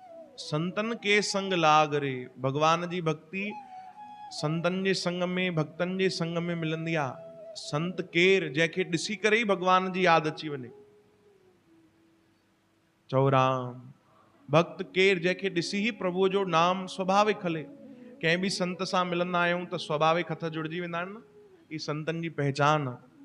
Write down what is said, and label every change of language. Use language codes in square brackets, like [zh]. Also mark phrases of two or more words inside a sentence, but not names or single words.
[hi] संतन के संग लाग रे। [sd] भगवान जी भक्ति संतन जे संग में, भक्तन जे संग में मिलंदी आहे। संत केर जंहिंखे ॾिसी करे ही भगवान जी याद अची वञे। चओ राम। भक्त केर जंहिंखे ॾिसी ही प्रभु जो नाम स्वाभाविक हले। कंहिं भी संत सां मिलंदा आहियूं त स्वाभाविक हथ जुड़जी वेंदा आहिनि न। ई संतन जी पहचान आहे।